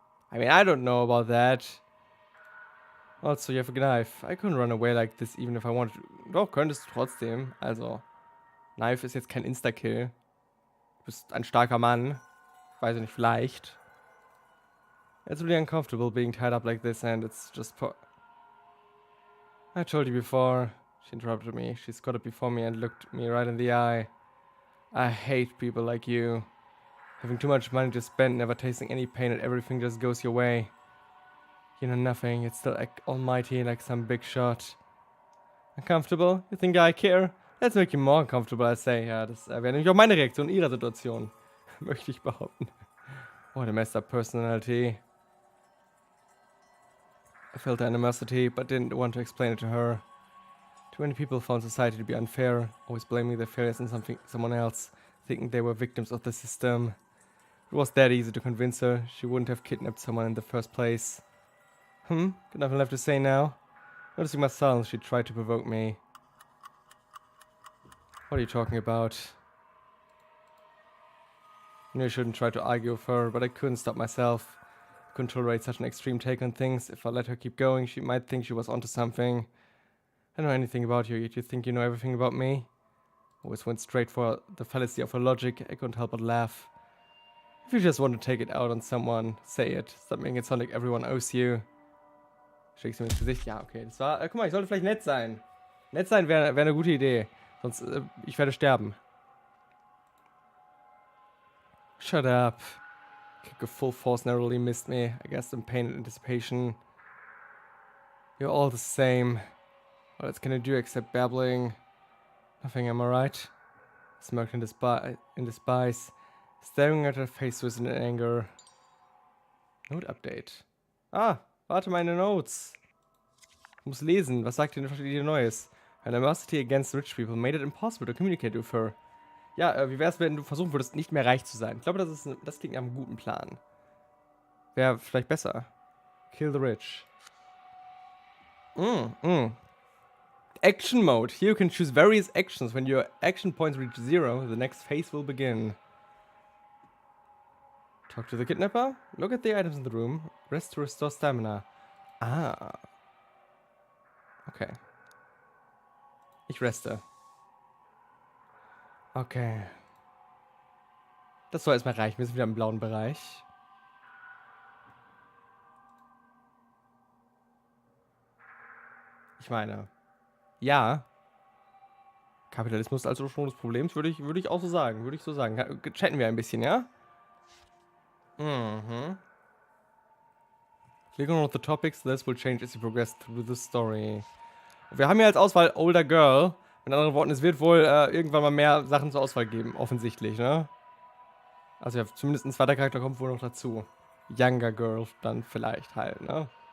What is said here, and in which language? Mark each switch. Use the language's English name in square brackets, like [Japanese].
[English] I mean, I don't know about that. Also, you have a knife. I couldn't run away like this, even if I wanted to. [German] Doch, könntest du trotzdem. Also, Knife ist jetzt kein Insta-Kill. Du bist ein starker Mann. Weiß ich nicht, vielleicht. [English] It's really uncomfortable being tied up like this, and it's just I told you before. She interrupted me. She squatted before me and looked me right in the eye. I hate people like you. Having too much money to spend, never tasting any pain, and everything just goes your way. You know nothing, it's still almighty like some big shot. Uncomfortable? You think I care? Let's make you more uncomfortable, I say. [German] Ja, das wäre nämlich auch meine Reaktion in ihrer Situation. Möchte ich behaupten. [English] What a messed up personality. I felt animosity, but didn't want to explain it to her. Too many people found society to be unfair, always blaming their failures on someone else, thinking they were victims of the system. It was that easy to convince her. She wouldn't have kidnapped someone in the first place. Got nothing left to say now? Noticing my silence, she tried to provoke me. What are you talking about? I knew I shouldn't try to argue with her, but I couldn't stop myself. I couldn't tolerate such an extreme take on things. If I let her keep going, she might think she was onto something. I don't know anything about you, yet you think you know everything about me? Always went straight for the fallacy of her logic. I couldn't help but laugh. If you just want to take it out on someone, say it. Stop making it sound like everyone owes you. [German] Schickst du mir ins Gesicht? Ja, okay. Das war. Guck mal, ich sollte vielleicht nett sein. Nett sein wäre eine gute Idee. Sonst, ich werde sterben. [English] Shut up. Kick of full force narrowly missed me. I guess in pain and anticipation. You're all the same. What else can I do except babbling? Nothing, am I right? I smirked in despise, staring at her face with anger. Note update. [German] Ah, warte, meine Notes. Ich muss lesen. Was sagt ihr Neues? [English] Her animosity against rich people made it impossible to communicate with her. [German] Ja, wie wär's, wenn du versuchen würdest, nicht mehr reich zu sein? Ich glaube, das klingt nach einem guten Plan. Wäre vielleicht besser. [English] Kill the rich. Action mode. Here you can choose various actions. When your action points reach 0, the next phase will begin. Talk to the kidnapper. Look at the items in the room. Rest to restore stamina. Ah. Okay. [German] Ich reste. [English] Okay. [German] Das soll erstmal reichen. Wir sind wieder im blauen Bereich. Ich meine, ja. Kapitalismus als Ursprung des Problems, würde ich auch so sagen. Würde ich so sagen. Chatten wir ein bisschen, ja? Mhm. [English] Click on one of the topics. This will change as you progress through the story. [German] Wir haben ja als Auswahl Older Girl. Mit anderen Worten, es wird wohl irgendwann mal mehr Sachen zur Auswahl geben. Offensichtlich, ne? Also ja, zumindest ein zweiter Charakter kommt wohl noch dazu. Younger Girl dann vielleicht halt, ne?